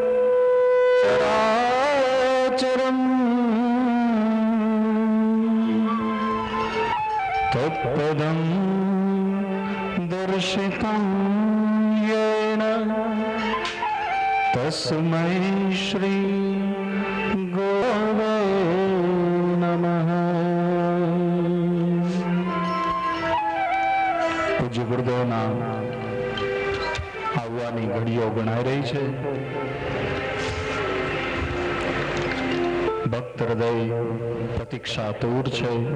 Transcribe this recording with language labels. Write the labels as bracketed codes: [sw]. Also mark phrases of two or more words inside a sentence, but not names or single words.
[sa] चराचरम् तत्पदं दर्शितं येन तस्मै श्री गुरवे नमः। [gu] પૂજ્ય ગુરુદેવના આવવાની ઘડીઓ ગણાઈ રહી છે. ભક્ત હૃદય પ્રતીક્ષાતુર છે.